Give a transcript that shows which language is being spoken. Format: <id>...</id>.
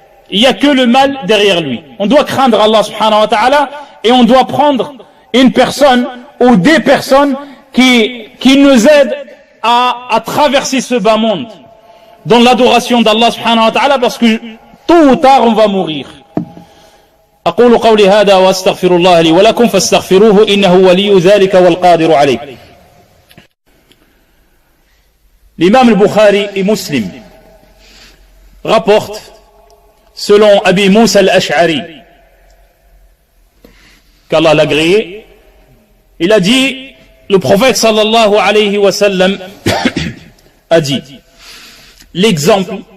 <fr>Il n'y a que le mal derrière lui. On doit craindre Allah subhanahu wa ta'ala et on doit prendre une personne ou des personnes qui nous aident à traverser ce bas monde dans l'adoration d'Allah subhanahu wa ta'ala, parce que Tôt ou tard, on va mourir.</fr> <ar>أقول قولي هذا وأستغفر الله لي ولكم فاستغفروه إنه ولي ذلك والقادر عليه.</ar> <fr>L'imam al-Bukhari et Muslim rapporte, selon Abi Moussa al-Ash'ari, qu'Allah l'a agréé, il a dit, le prophète sallallahu alayhi wa sallam a dit, l'exemple</fr>